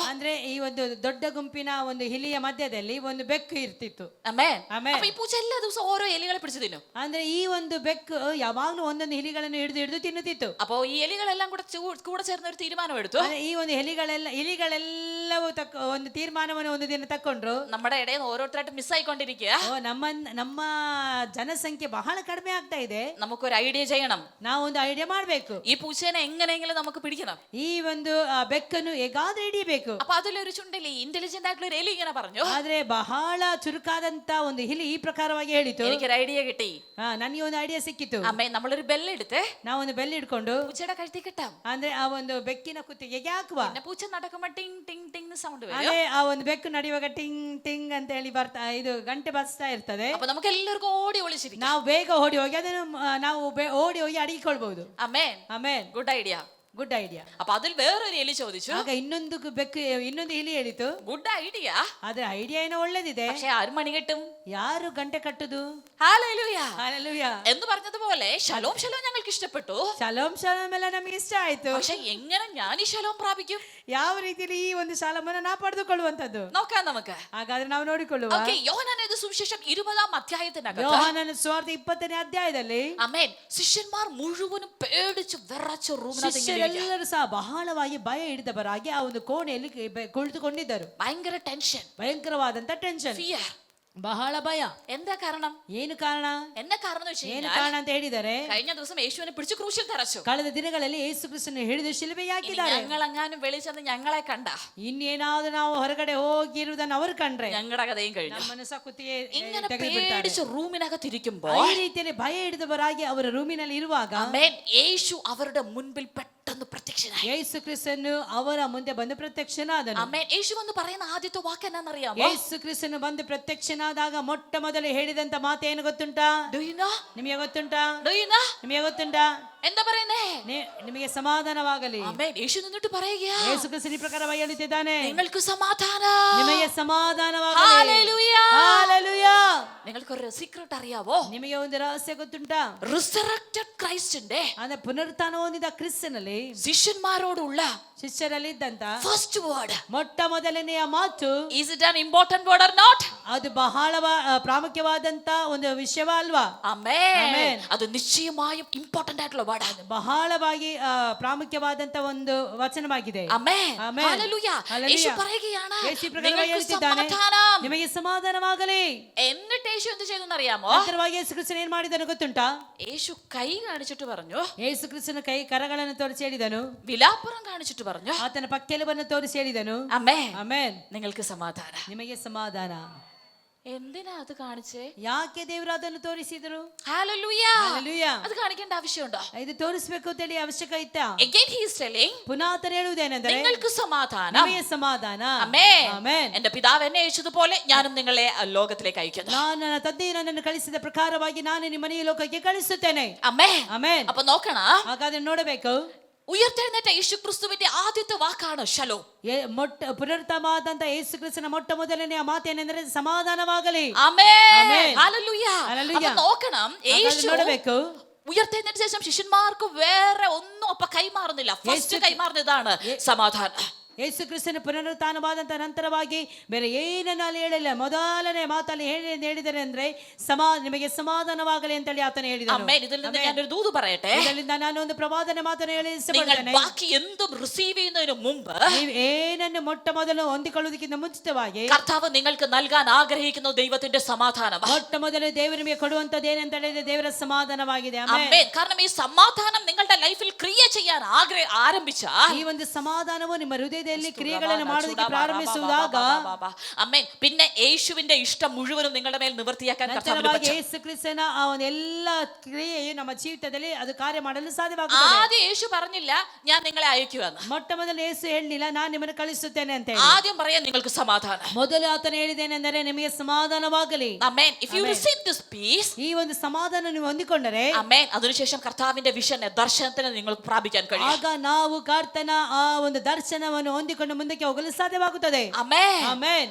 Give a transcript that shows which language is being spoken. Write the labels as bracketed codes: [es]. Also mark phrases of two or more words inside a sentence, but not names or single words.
[kn] ಅಂದ್ರೆ ಈ ಒಂದು ದೊಡ್ಡ ಗುಂಪಿನ ಒಂದು ಹಿಲಿಯ ಮಧ್ಯದಲ್ಲಿ ಒಂದು ಬೆಕ್ಕು ಇರ್ತಿತ್ತು. [ml] ആമേൻ. ആമേൻ. അപ്പൊ ഈ പൂച്ച എല്ലാ ദിവസവും ഓരോ എലികളെ പിടിച്ചു തിന്നും. [kn] ಅಂದ್ರೆ ಈ ಒಂದು ಬೆಕ್ಕು ಯಾವಾಗ್ಲೂ ಒಂದೊಂದು ಹಿಲಿಗಳನ್ನು ಹಿಡಿದು ತಿನ್ನುತ್ತಿತ್ತು. [ml] അപ്പോ ഈ എലികളെല്ലാം കൂടെ ചേർന്ന് ഒരു തീരുമാനം എടുത്തു. [kn] ಅಂದ್ರೆ ಈ ಒಂದು ಇಲಿಗಳೆಲ್ಲವೂ ಒಂದು ತೀರ್ಮಾನವನ್ನು ಒಂದು ದಿನ ತಕೊಂಡ್ರು. [ml] നമ്മുടെ ഇടയിൽ നിന്ന് ഓരോരുത്തരായിട്ട് മിസ്സായിക്കൊണ്ടിരിക്കുക. [kn] ನಮ್ಮ ಜನಸಂಖ್ಯೆ ಬಹಳ ಕಡಿಮೆ ಆಗ್ತಾ ಇದೆ. [ml] നമുക്കൊരു ഐഡിയ ചെയ്യണം. [kn] ನಾವು ಒಂದು ಐಡಿಯಾ ಮಾಡಬೇಕು. [ml] ഈ പൂച്ചേനെ എങ്ങനെയെങ്കിലും നമുക്ക് പിടിക്കണം. [kn] ಈ ಒಂದು ಬೆಕ್ಕನ್ನು ಹೇಗಾದ್ರೂ ಹಿಡಿಯಬೇಕು. [ml] അപ്പൊ അതിലൊരു ചുണ്ടലി ഇന്റലിജന്റ് ആയിട്ടുള്ള ഒരു എലി ഇങ്ങനെ പറഞ്ഞു. [kn] ಆದ್ರೆ ಬಹಳ ಚುರುಕಾದಂತ ಒಂದು ಹಿಲಿ ಈ ಪ್ರಕಾರವಾಗಿ ಹೇಳಿತು. [ml] എനിക്കൊരു ഐഡിയ കിട്ടി. [kn] ನನಗೆ ಒಂದು ಐಡಿಯಾ ಸಿಕ್ಕಿತು. [ml] അമ്മേ, നമ്മളൊരു ബെല്ലെടുത്ത് [kn] ನಾವೊಂದು ಬೆಲ್ ಹಿಡ್ಕೊಂಡು [ml] പൂച്ചയുടെ കഴുത്തി കിട്ടാം. [kn] ಅಂದ್ರೆ ಆ ಒಂದು ಬೆಕ್ಕಿನ ಕುತ್ತಿಗೆಗೆ ಹಾಕುವ. [ml] പിന്നെ പൂച്ച നടക്കുമ്പോ ಟಿಂಗ್ ಟಿಂಗ್ ಟಿಂಗ್ സൗണ്ട് വരും. [kn] ಅದೇ ಆ ಒಂದು ಬೆಕ್ಕು ನಡೆಯುವಾಗ ಟಿಂಗ್ ಟಿಂಗ್ ಅಂತ ಹೇಳಿ ಇದು ಗಂಟೆ ಬಸ್ತಾ ಇರ್ತದೆ. [ml] അപ്പൊ നമുക്ക് എല്ലാവർക്കും ഓടി ഒളിച്ചിരിക്കാം. [kn] ನಾವು ಬೇಗ ಓಡಿ ಹೋಗಿ ಅದನ್ನು ನಾವು ಓಡಿ ಹೋಗಿ ಅಡಗಿಕೊಳ್ಬಹುದು. [ml] അമ്മേൻ, [kn] ಆಮೇನ್. [en] good idea. good idea. [ml] അപ്പൊ അതിൽ വേറൊരു എലി ചോദിച്ചു. [kn] ಆಗ ಇನ್ನೊಂದು ಹಿಲಿ ಹೇಳಿತು. [en] good idea, [kn] ಆದ್ರೆ ಐಡಿಯಾ ಏನೋ ಒಳ್ಳೇದಿದೆ, [ml] പക്ഷെ ആരും മണി കെട്ടും? [kn] ಯಾರು ಗಂಟೆ ಕಟ್ಟುದು? [ml] ഹല്ലേലൂയ. [kn] ಹಲ್ಲೆಲೂಯಾ. [ml] എന്ന് പറഞ്ഞതുപോലെ ശലോം ശലോം ഞങ്ങൾക്ക് ഇഷ്ടപ്പെട്ടു. [kn] ಶಲೋಮ್ ಶಲೋಮ್ ಎಲ್ಲ ನಮಗೆ ಇಷ್ಟ ಆಯ್ತು. [ml] പക്ഷെ എങ്ങനെ ഞാൻ ഈ ശലോം പ്രാപിക്കും? [kn] ಯಾವ ರೀತಿಯಲ್ಲಿ ಈ ಒಂದು ಶಾಲಮನ್ನು ನಾವು ಪಡೆದುಕೊಳ್ಳುವಂತದ್ದು [ml] നോക്കാം നമുക്ക്. [kn] ಹಾಗಾದ್ರೆ ನಾವು ನೋಡಿಕೊಳ್ಳುವ. [ml] ഓക്കേ, യോഹന്നാന്റെ സുവിശേഷം 20-ാം അധ്യായത്തിനകത്ത്, [kn] ಯೋಹಾನನ ಸುವಾರ್ತೆ 20ನೇ ಅಧ್ಯಾಯದಲ್ಲಿ, [ml] ആമേൻ, ശിഷ്യന്മാർ മുഴുവനും പേടിച്ച് വിറച്ച് റൂമിനകത്ത് ഇങ്ങനെ ഇരിക്കുക. [kn] ಶಿಷ್ಯರೆಲ್ಲರೂ ಸಹ ಬಹಳವಾಗಿ ಭಯ ಹಿಡಿದವರಾಗಿ ಆ ಒಂದು ಕೋಣೆಯಲ್ಲಿ ಕುಳಿತುಕೊಂಡಿದ್ದರು. [ml] ഭയങ്കര ടെൻഷൻ, [kn] ಭಯಂಕರವಾದಂತ ಟೆನ್ಷನ್, [ml] ഫിയർ. [kn] ಬಹಳ ಭಯ. [ml] എന്താ കാരണം? [kn] ಏನು ಕಾರಣ? [ml] എന്താ കാരണം എന്ന് വെച്ച് [kn] ಏನು [ml] കഴിഞ്ഞാൽ, [kn] ಕಾರಣ ಅಂತ ಹೇಳಿದರೆ, [ml] കഴിഞ്ഞ ദിവസം യേശുവിനെ പിടിച്ച് ക്രൂശിൽ തറച്ചു. [kn] ಕಳೆದ ದಿನಗಳಲ್ಲಿ ಯೇಸು ಕ್ರಿಸ್ತನ ಹಿಡಿದು ಶಿಲುಬೆಗೆ ಹಾಕಿದ್ದಾರೆ. [ml] ഞങ്ങൾ എങ്ങാനും വെളിച്ചെന്ന് ഞങ്ങളെ കണ്ട, [kn] ಇನ್ನೇನಾದ್ರೂ ನಾವು ಹೊರಗಡೆ ಹೋಗಿರುವುದನ್ನು ಅವರು ಕಂಡ್ರೆ [ml] ഞങ്ങളുടെ കഥയും കഴിഞ്ഞു. [kn] ನಮ್ಮನ್ನು ಸಹ ಕುತ್ತಿಗೆ [ml] ഇങ്ങനെ [kn] ತೆಗೆದುಬಿಡ್ತಾರೆ. [ml] പേടിച്ച് റൂമിനകത്ത് ഇരിക്കുമ്പോൾ, [kn] ಈ ರೀತಿಯಲ್ಲಿ ಭಯ ಹಿಡಿದವರಾಗಿ ಅವರ ರೂಮಿನಲ್ಲಿ ಇರುವಾಗ, [ml] ആമേൻ, യേശു അവരുടെ മുൻപിൽ പെട്ടെന്ന് പ്രത്യക്ഷനായി. [kn] ಯೇಸು ಕ್ರಿಸ್ತನು ಅವರ ಮುಂದೆ ಬಂದು ಪ್ರತ್ಯಕ್ಷನಾದನು. [ml] ആമേൻ. യേശു വന്ന് പറയുന്ന ആദ്യത്തെ വാക്ക് എന്നാണെന്നറിയാമോ? [kn] ಯೇಸು ಕ್ರಿಸ್ತನು ಬಂದು ಪ್ರತ್ಯಕ್ಷನಾದಾಗ ಮೊಟ್ಟ ಮೊದಲು ಹೇಳಿದಂತ ಮಾತೇನು ಗೊತ್ತುಂಟಾ? [en] Do you know? [kn] ನಿಮಗೆ ಗೊತ್ತುಂಟಾ? [en] Do you know? [kn] ನಿಮಗೆ ಗೊತ್ತುಂಟಾ? [ml] എന്താ പറയുന്നേ? [kn] ನಿಮಗೆ ಸಮಾಧಾನವಾಗಲಿ. [ml] ആമേൻ. യേശു നിന്നിട്ട് പറയുകയാ, [kn] ಯೇಸು ಕ್ರಿಸ್ತನು ಈ ಪ್ರಕಾರವಾಗಿ ಹೇಳುತ್ತಿದ್ದಾನೆ, [ml] നിങ്ങൾക്ക് സമാധാനം. [kn] ನಿಮಗೆ ಸಮಾಧಾನವಾಗಲಿ. [ml] ഹല്ലേലൂയ. [kn] ಹಲ್ಲೆಲೂಯಾ. [ml] നിങ്ങൾക്കൊരു സീക്രട്ട് അറിയാവോ? [kn] ನಿಮಗೆ ಒಂದು ರಹಸ್ಯ ಗೊತ್ತುಂಟಾ? [ml] റിസറക്റ്റഡ് ക്രൈസ്റ്റിന്റെ, [kn] ಅಂದ್ರೆ ಪುನರುತ್ಥಾನ ಹೊಂದಿದ ಕ್ರಿಸ್ತನಲ್ಲಿ [ml] ശിഷ്യന്മാരോടുള്ള [kn] ಶಿಷ್ಯರಲ್ಲಿ ಇದ್ದಂತ [en] first word, [kn] ಮೊಟ್ಟ ಮೊದಲನೆಯ ಮಾತು, [en] is it an important word or not? [kn] ಅದು ಬಹಳ ಪ್ರಾಮುಖ್ಯವಾದಂತ ಒಂದು ವಿಷಯವ ಅಲ್ವಾ? [ml] ആമേൻ. അത് നിശ്ചയമായും ഇമ്പോർട്ടന്റ് ആയിട്ടുള്ള വേർഡ്. [kn] ಬಹಳವಾಗಿ ಪ್ರಾಮುಖ್ಯವಾದಂತ ಒಂದು ವಚನವಾಗಿದೆ. [ml] ആമേൻ. ആമേൻ. ഹല്ലേലൂയ. ഹല്ലേലൂയ. യേശു പറയുകയാണ്, [kn] യേശು ಈ ಪ್ರಕಾರವಾಗಿ [ml] നിങ്ങൾക്ക് [kn] ಹೇಳುತ್ತಿದ್ದಾನೆ, [ml] സമാധാനം. [kn] ನಿಮಗೆ ಸಮಾಧಾನವಾಗಲಿ. [ml] എന്നിട്ട് യേശു എന്ത് ചെയ്തു അറിയാമോ? [kn] ನಂತರವಾಗಿ ಯೇಸು ಕ್ರಿಸ್ತನು ಏನ್ ಮಾಡಿದನು ಗೊತ್ತುಂಟಾ? [ml] യേശു ಕೈ കാണിച്ചിട്ട് പറഞ്ഞു, [kn] ಯೇಸು ಕ್ರಿಸ್ತನ ಕರಗಳನ್ನು ತೋರಿಸಿ ಹೇಳಿದನು, [ml] വിലാപ്പുറം കാണിച്ചിട്ട് പറഞ്ഞു, [kn] ಆತನ ಪಕ್ಕೆಲುಬನ್ನು ತೋರಿಸಿ ಹೇಳಿದನು, [ml] ആമേൻ, [kn] ಆಮೇನ್, [ml] നിങ്ങൾക്ക് സമാധാനം. [kn] ನಿಮಗೆ ಸಮಾಧಾನ. [ml] എന്തിനാ അത് കാണിച്ചേ? [kn] ಯಾಕೆ ದೇವರು ಅದನ್ನು ತೋರಿಸಿದರು? [ml] ഹല്ലേലൂയ. [en] Hallelujah. [ml] അത് കാണിക്കേണ്ട ആവശ്യമുണ്ടോ? [kn] ಇದು ತೋರಿಸಬೇಕು ಅಂತ ಹೇಳಿ ಅವಶ್ಯಕ ಇತ್ತಾ? [en] Again he is telling, [kn] ಪುನಃ ಆತನು ಹೇಳುವುದೇನೆಂದರೆ [ml] നിങ്ങൾക്ക് സമാധാനം. [kn] ನಿಮಗೆ ಸಮಾಧಾನ. [ml] ആമേൻ. [kn] ಆಮೆನ್. [ml] എന്റെ പിതാവ് എന്നെ അയച്ചതുപോലെ ഞാനും നിങ്ങളെ ലോകത്തിലേക്ക് അയക്കുന്നു. [kn] ನಾನು ನನ್ನ ತಂದೆಯು ನನ್ನನ್ನು ಕಳಿಸಿದ ಪ್ರಕಾರವಾಗಿ ನಾನು ನಿಮ್ಮನ್ನು ಈ ಲೋಕಕ್ಕೆ ಕಳಿಸುತ್ತೇನೆ. [ml] ആമേൻ. [kn] ಆಮೆನ್. [ml] അപ്പൊ നോക്കണം, [kn] ಹಾಗಾದ್ರೆ ನೋಡಬೇಕು, [ml] ഉയർത്തെഴുന്നേറ്റ യേശു ക്രിസ്തുവിന്റെ ആദ്യത്തെ വാക്കാണ് ശലോം. [kn] ಪುನರುತ್ತಮವಾದಂತ ಯೇಸು ಕ್ರಿಸ್ತನ ಮೊಟ್ಟ ಮೊದಲನೆಯ ಮಾತೇನೆಂದರೆ ಸಮಾಧಾನವಾಗಲಿ. [ml] ആമേൻ. ആമേൻ. ഹല്ലേലൂയ. ഹല്ലേലൂയ. അപ്പൊ നോക്കണം, യേശു [kn] ನೋಡಬೇಕು, [ml] ഉയർത്തെഴുന്നേറ്റ ശേഷം ശിഷ്യന്മാർക്ക് വേറെ ഒന്നും അപ്പൊ കൈമാറുന്നില്ല. ഫസ്റ്റ് കൈമാറുന്നതാണ് സമാധാനം. [kn] ಯೇಸು ಕ್ರಿಸ್ತನ ಪುನರುತ್ಥಾನವಾದಂತ ನಂತರವಾಗಿ ಬೇರೆ ಏನನ್ನ ಅಲ್ಲಿ ಹೇಳಿಲ್ಲ. ಮೊದಲನೇ ಮಾತಲ್ಲಿ ಹೇಳಿದರೆ ಅಂದ್ರೆ ನಿಮಗೆ ಸಮಾಧಾನವಾಗಲಿ ಅಂತೇಳಿ ಆತನು ಹೇಳಿದನು. [ml] ആമേൻ. ഇതിൽ നിന്ന് ഞാനൊരു ദൂത് പറയട്ടെ. [kn] ಇದರಿಂದ ನಾನು ಒಂದು ಪ್ರವಾದನೆ ಮಾತನ್ನು ಹೇಳಿ [ml] നിങ്ങൾ [kn] ಇಷ್ಟಪಡ್ತೇನೆ. [ml] ബാക്കി എന്തും റിസീവ് ചെയ്യുന്നതിന് മുമ്പ് [kn] ನೀವು ಏನನ್ನು ಮೊಟ್ಟ ಮೊದಲು ಹೊಂದಿಕೊಳ್ಳುವುದಕ್ಕಿಂತ ಮುಂಚಿತವಾಗಿ [ml] കർത്താവ് നിങ്ങൾക്ക് നൽകാൻ ആഗ്രഹിക്കുന്ന ദൈവത്തിന്റെ സമാധാനം. [kn] ಮೊಟ್ಟ ಮೊದಲು ದೇವರು ನಿಮಗೆ ಕೊಡುವಂತದ್ದು ಏನಂತ ಹೇಳಿದ್ರೆ ದೇವರ ಸಮಾಧಾನವಾಗಿದೆ. [ml] ആമേൻ. കാരണം ഈ സമാധാനം നിങ്ങളുടെ ലൈഫിൽ ക്രിയ ചെയ്യാൻ ആരംഭിച്ചാൽ [kn] ಈ ಒಂದು ಸಮಾಧಾನವು ನಿಮ್ಮ ಹೃದಯದಲ್ಲಿ ಕ್ರಿಯೆಗಳನ್ನು ಮಾಡೋದಕ್ಕೆ ಪ್ರಾರಂಭಿಸುವಾಗ [ml] ആമേൻ, പിന്നെ യേശുവിന്റെ ഇഷ്ടം മുഴുവനും നിങ്ങളുടെ മേൽ നിവർത്തിയാക്കാൻ കർത്താവിന് പറ്റും. [kn] ಯೇಸು ಕ್ರಿಸ್ತನ ಆ ಒಂದು ಎಲ್ಲ ಕ್ರಿಯೆಯು ನಮ್ಮ ಜೀವಿತದಲ್ಲಿ ಅದು ಕಾರ್ಯ ಮಾಡಲು ಸಾಧ್ಯವಾಗುತ್ತದೆ. [ml] ആദ്യം യേശു പറഞ്ഞില്ല ഞാൻ നിങ്ങളെ അയക്കുമെന്ന്. [kn] ಮೊಟ್ಟ ಮೊದಲು ಯೇಸು ಹೇಳಲಿಲ್ಲ ನಾನು ನಿಮ್ಮನ್ನು ಕಳಿಸುತ್ತೇನೆ ಅಂತ ಹೇಳಿ. [ml] ആദ്യം പറയാൻ നിങ്ങൾക്ക് സമാധാനം. [kn] ಮೊದಲು ಆತನು ಹೇಳಿದ್ದೇನೆಂದರೆ ನಿಮಗೆ ಸಮಾಧಾನವಾಗಲಿ. [ml] ആമേൻ. [en] If you receive this peace, [kn] ಈ ಒಂದು ಸಮಾಧಾನ ನೀವು ಹೊಂದಿಕೊಂಡರೆ [ml] ആമേൻ, അതിനുശേഷം കർത്താവിന്റെ വിഷനെ ദർശനത്തിന് നിങ്ങൾക്ക് പ്രാപിക്കാൻ കഴിയും. [kn] ಆಗ ನಾವು ಕರ್ತನ ಆ ಒಂದು ದರ್ಶನವನ್ನು ಹೊಂದಿಕೊಂಡು ಮುಂದಕ್ಕೆ ಹೋಗಲು ಸಾಧ್ಯವಾಗುತ್ತದೆ. [ml] ആമേൻ. [kn] ಆಮೆನ್.